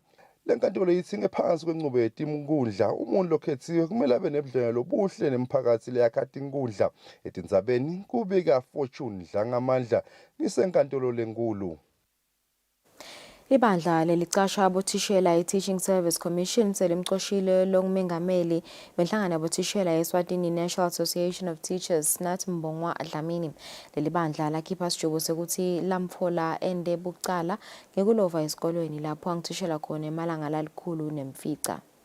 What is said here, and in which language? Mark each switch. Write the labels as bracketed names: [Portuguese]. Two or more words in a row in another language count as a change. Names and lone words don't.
[Swati] Lenkantolo yithi ngephansi kwenqubo yetinkundla umuntu lokhethiwe kumele abe nebudlelwano obuhle nemphakathi leyakha tinkundla. Etindzabeni kubika Fortune Dlangamandla ngisenkantolo lenkulu. Ibandla lelicasha abothishela i-Teaching Service Commission selimcoshile longumengameli wenhlangano yabothishela eSwatini National Association of Teachers nathi Mbongwa Dlamini. Leli bandla lakhipha isijubo sekuthi lamfola ende bucala ngekulova esikolweni lapho angithishela khona emalanga lalikhulu nemfica.